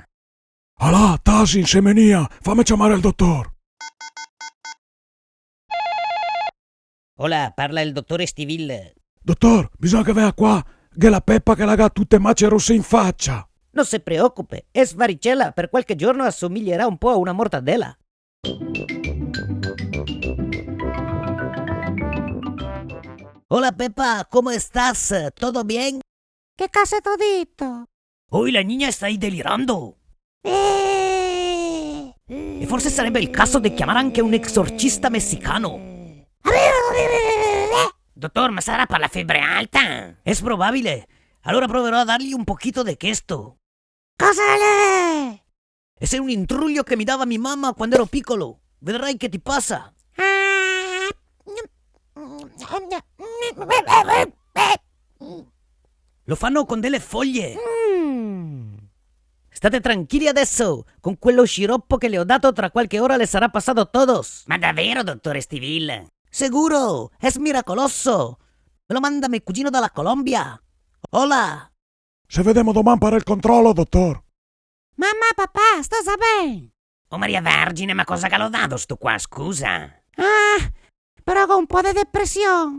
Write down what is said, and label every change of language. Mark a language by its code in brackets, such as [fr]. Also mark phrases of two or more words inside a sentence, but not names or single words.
[it] Alà, Tasi, semenia, fammi chiamare il dottor. Hola, parla il dottore Stiville. Dottor, bisogna che venga qua, che la Peppa che l'ha tutte macce rosse in faccia. Non si preoccupe, es varicella, per qualche giorno assomiglierà un po' a una mortadella. [es] Hola Peppa, ¿cómo estás? ¿Todo bien? [it] Che cosa t'ho detto? [es] Hoy la niña está ahí delirando. [it] E forse sarebbe il caso di chiamare anche un esorcista messicano. Dottor, ma sarà per la febbre alta? Es probabile. Allora proverò a dargli [es] un poquito de [it] questo. Cosa è? Es un intruglio che mi dava mia mamma quando ero piccolo. Vedrai che ti passa. Lo fanno con delle foglie. State tranquilli adesso. Con quello sciroppo che le ho dato tra qualche ora le sarà passato todos. Ma davvero, dottore Stiville? [es] Seguro, es miracoloso. [it] Me lo manda mio cugino dalla Colombia. Hola. Se vediamo domani per il controllo, dottor. Mamma, papà, sto bene. Oh Maria Vergine, ma cosa che l'ho dato sto qua, scusa? Però con un po' di depressione.